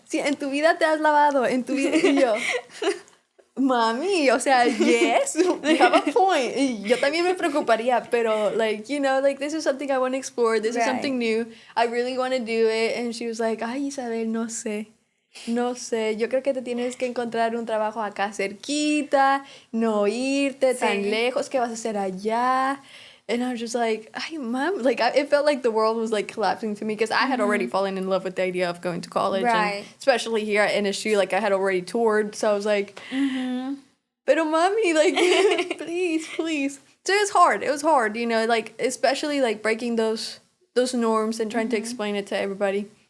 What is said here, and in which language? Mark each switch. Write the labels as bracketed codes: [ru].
[es] Sí, en tu vida te has lavado, en tu vida, y yo... [en] Mami, [es] o sea, [en] yes, you have a point. [es] Y yo también me preocuparía, pero, [en] like, you know, like, this is something I want to explore. This is something new. I really want to do it. And she was like, [es] ay, Isabel, no sé. Yo creo que te tienes que encontrar un trabajo acá cerquita, no irte tan lejos. ¿Qué vas a hacer allá? [en] And I was just like, ay, mom. Like, it felt like the world was, like, collapsing to me because I had already fallen in love with the idea of going to college. Right. And especially here at NSU, like, I had already toured. So I was like, pero mommy, like, please. So it was hard, you know, like, especially, like, breaking those norms and trying to explain it to everybody.